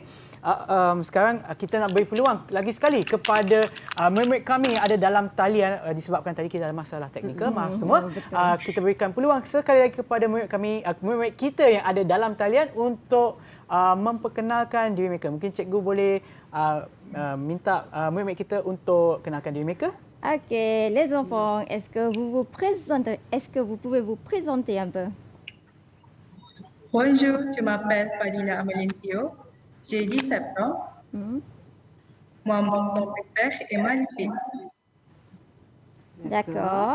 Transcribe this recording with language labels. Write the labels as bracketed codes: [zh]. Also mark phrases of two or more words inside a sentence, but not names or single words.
[ms] Sekarang kita nak beri peluang lagi sekali kepada murid-murid kami yang ada dalam talian, disebabkan tadi kita ada masalah teknikal, maaf semua. Kita berikan peluang sekali lagi kepada murid kami, murid-murid kita yang ada dalam talian untuk memperkenalkan diri mereka. Mungkin cikgu boleh minta murid-murid kita untuk kenalkan diri mereka. [fr] Ok, les enfants, est-ce que vous pouvez vous présenter un peu? Bonjour, je m'appelle Fadila Amalintio, j'ai 17 ans. Moi, mon père est magnifique. D'accord.